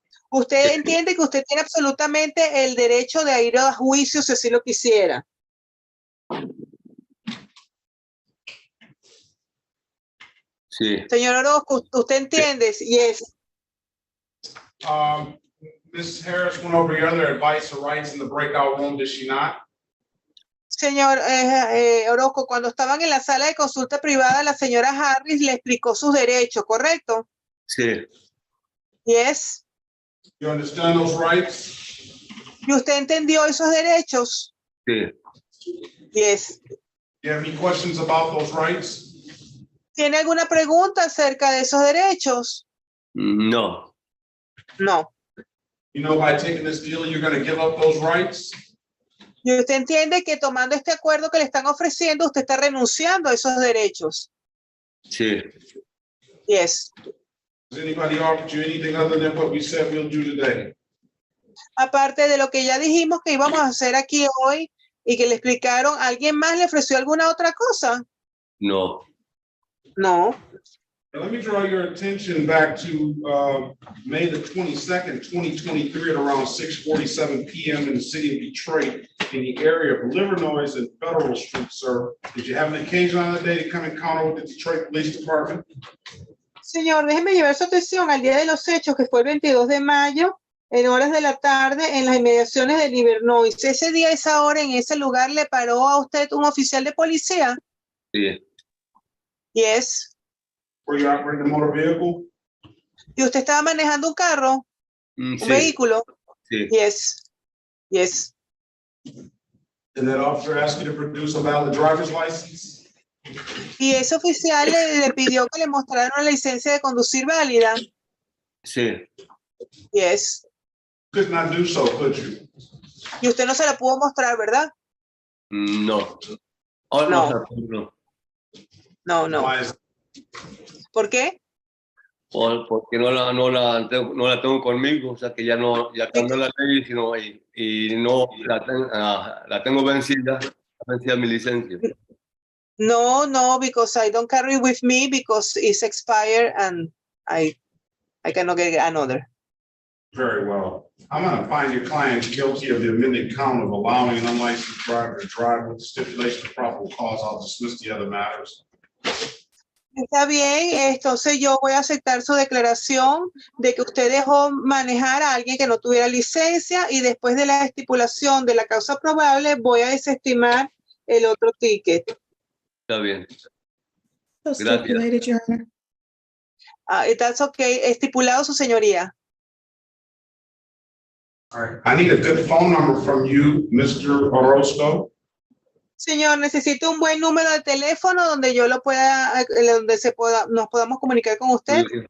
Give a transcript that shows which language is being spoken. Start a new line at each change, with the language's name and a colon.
Spanish: Usted entiende que usted tiene absolutamente el derecho de ir a juicio si así lo quisiera. Sí. Señor Orozco, ¿usted entiende?
English: Yes. Ms. Harris went over your other advice or rights in the breakout room, did she not?
Spanish: Señor Orozco, cuando estaban en la sala de consulta privada, la señora Harris le explicó sus derechos, ¿correcto? Sí.
English: Yes. You understand those rights?
Spanish: ¿Y usted entendió esos derechos? Sí.
English: Yes. You have any questions about those rights?
Spanish: ¿Tiene alguna pregunta acerca de esos derechos? No.
English: No. You know, by taking this deal, you're going to give up those rights?
Spanish: ¿Y usted entiende que tomando este acuerdo que le están ofreciendo, usted está renunciando a esos derechos? Sí.
English: Yes. Has anybody offered you anything other than what we said we'll do today?
Spanish: Aparte de lo que ya dijimos que íbamos a hacer aquí hoy y que le explicaron, ¿alguien más le ofreció alguna otra cosa? No.
English: No. Now, let me draw your attention back to May the 22nd, 2023 at around 6:47 p.m. in the city of Detroit in the area of Livernois and Federal Street, sir. Did you have an occasion on the day to come encounter with the Detroit Police Department?
Spanish: Señor, déjeme llevar su atención al día de los hechos, que fue el 22 de mayo, en horas de la tarde, en las inmediaciones de Livernois. Ese día, esa hora, en ese lugar, ¿le paró a usted un oficial de policía? Sí.
English: Yes. Were you operating a motor vehicle?
Spanish: ¿Y usted estaba manejando un carro? ¿Un Sí. vehículo? Sí.
English: Yes. Yes. And that officer asked you to produce a valid driver's license?
Spanish: Y ese oficial le pidió que le mostrara una licencia de conducir válida. Sí.
English: Yes. Could not do so, could you?
Spanish: Y usted no se la pudo mostrar, ¿verdad? No. Oh, No. No. No, no. Why is ¿Por qué? Porque no la tengo conmigo, o sea que ya cambió la ley y no la tengo vencida mi licencia.
English: No, because I don't carry with me because it's expired and I cannot get another. Very well. I'm going to find your client guilty of the amended count of allowing an unlicensed driver to drive with the stipulation of probable cause. I'll dismiss the other matters.
Spanish: Está bien, entonces yo voy a aceptar su declaración de que usted dejó manejar a alguien que no tuviera licencia y después de la estipulación de la causa probable voy a desestimar el otro ticket. Está bien.
English: So stipulated, Your Honor. That's okay.
Spanish: Estipulado, su señoría.
English: All right. I need a good phone number from you, Mr. Orozco.
Spanish: Señor, necesito un buen número de teléfono donde yo lo pueda, donde nos podamos comunicar con usted.